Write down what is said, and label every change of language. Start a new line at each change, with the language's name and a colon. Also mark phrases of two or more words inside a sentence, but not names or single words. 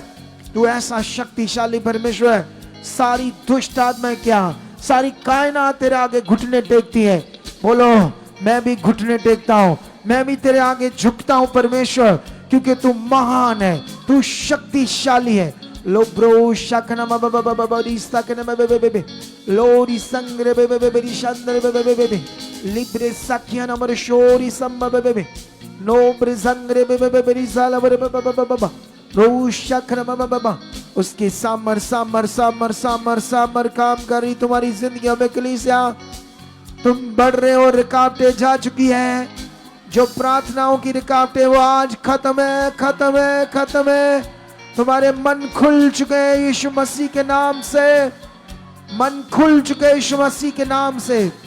Hindi: तू ऐसा शक्तिशाली परमेश्वर है। सारी दुष्ट आत्माएं क्या, सारी कायनात तेरे आगे घुटने टेकती है। बोलो मैं भी घुटने टेकता हूं, मैं भी तेरे आगे झुकता हूं परमेश्वर, क्योंकि तू महान है, तू शक्तिशाली है। लो ब्रो शकना बबबबबरी सकना बबबबे लोरी संग्रे बबबबरी शंद्रे बबबबे लिब्रे सखिया नमर शोरी संबबबे नो ब्रिजंग्रे बबबबरी सालवर बबबबबा रो शकना बबबबा। उसकी सामर काम कर रही तुम्हारी जिंदगी में। कलीसिया तुम बढ़ रहे हो, रुकावटें जा चुकी हैं, जो प्रार्थनाओं की रुकावटें वो आज खत्म है। तुम्हारे मन खुल चुके हैं यीशु मसीह के नाम से, मन खुल चुके हैं यीशु मसीह के नाम से।